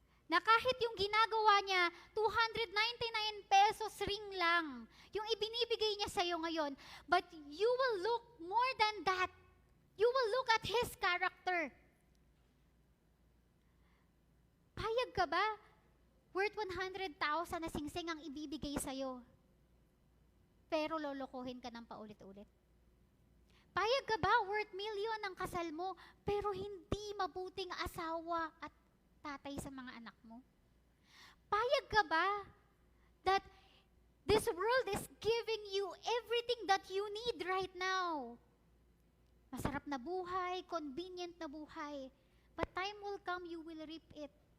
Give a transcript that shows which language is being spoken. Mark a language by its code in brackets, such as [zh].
[tl] Na kahit yung ginagawa niya, 299 pesos ring lang, yung ibinibigay niya sa'yo ngayon, [en] but you will look more than that. You will look at His character. [tl] Payag ka ba? Worth 100,000 na singsing ang ibibigay sa'yo. Pero lolokohin ka ng paulit-ulit. Payag ka ba? Worth million ang kasal mo, pero hindi mabuting asawa at tatay sa mga anak mo. Payag ka ba [en] that this world is giving you everything that you need right now? [tl] Masarap na buhay, convenient na buhay, [en] but time will come, you will reap it.